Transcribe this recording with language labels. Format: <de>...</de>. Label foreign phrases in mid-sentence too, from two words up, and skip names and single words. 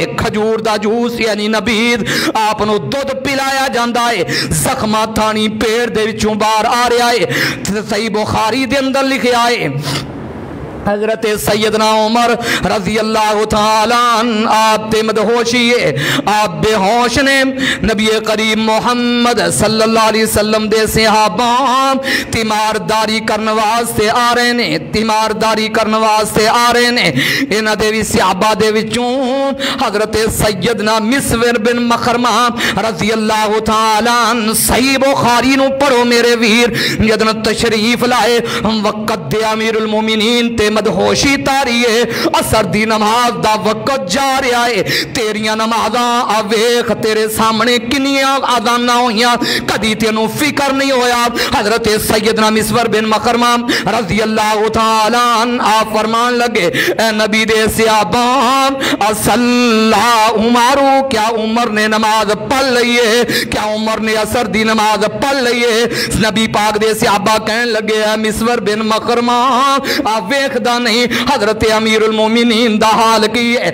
<ur>کھجور کا جوس یعنی نبیذ آپنوں دودھ پلایا جاتا ہے.</ur> <pa>زخماں تھانیں پیٹ دے وچوں باہر آ رہا ہے. صحیح بخاری دے اندر لکھے آئے حضرت سیدنا عمر</pa> <ar>رضی اللہ تعالیٰ عنہ</ar> <pa>آپ تے مدہوشی ہے، آپ بے ہوش نے. نبی کریم محمد</pa> <ar>صلی اللہ علیہ وسلم</ar> <pa>دے صحابہ تیمارداری کرنے واسطے آ رہے نے، تیمارداری کرنے واسطے آ رہے نے. انہاں دے بھی صحابہ دے وچوں حضرت سیدنا مسور بن مخرمہ</pa> <ar>رضی اللہ تعالیٰ عنہ.</ar> <pa>صحیح بخاری نوں پڑھو میرے ویر۔ جدوں تشریف لائے وقت دے امیر المومنین تے مدہوشی طاری ہے. عصر دی نماز دا وقت جا رہا ہے۔ تیریاں نمازاں آ ویکھ تیرے سامنے کنیاں اذاناں ہوئیاں، کدی تینوں فکر نہیں ہویا. حضرت سیدنا مسور بن مخرمہ</pa> <ar>رضی اللہ تعالیٰ عنہ</ar> <pa>آپ فرمان لگے اے نبی دے صحابہ اصلا عمر,</pa> <ur>کیا عمر نے نماز پڑھ لی ہے?</ur> <pa>کیا عمر نے عصر دی نماز پڑھ لی ہے؟ نبی پاک دے صحابہ کہن لگے مسور بن مخرمہ آپ ویکھدا نہیں حضرت امیر المومنین دا حال کی ہے?</pa>